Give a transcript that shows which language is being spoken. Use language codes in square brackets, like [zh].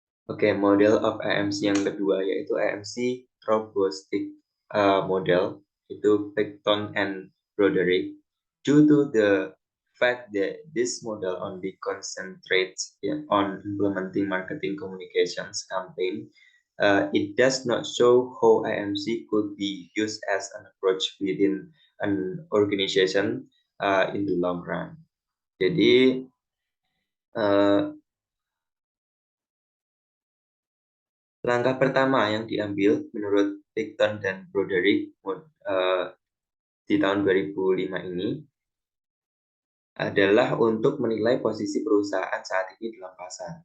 [id] Oke, model of IMC yang kedua yaitu IMC robotic model, itu Picton and Broderick. [en] Due to the fact that this model only concentrates on implementing marketing communications campaign, it does not show how IMC could be used as an approach within an organization in the long run. [id] Jadi langkah pertama yang diambil menurut Picton dan Broderick di tahun 2005 ini adalah untuk menilai posisi perusahaan saat ini dalam pasar.